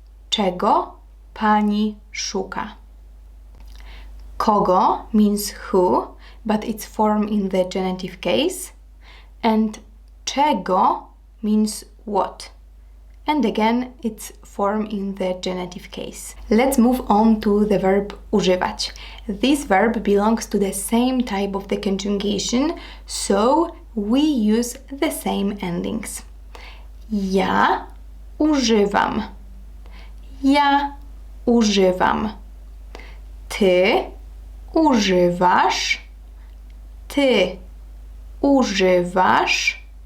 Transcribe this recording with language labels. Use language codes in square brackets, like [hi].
[pl] Czego pani szuka? [en] Kogo means who, but it's formed in the genitive case. And czego means what. And again, it's formed in the genitive case. Let's move on to the verb używać. This verb belongs to the same type of the conjugation, so we use the same endings. [pl] Ja używam. Ja używam. Ty używasz. Ty używasz.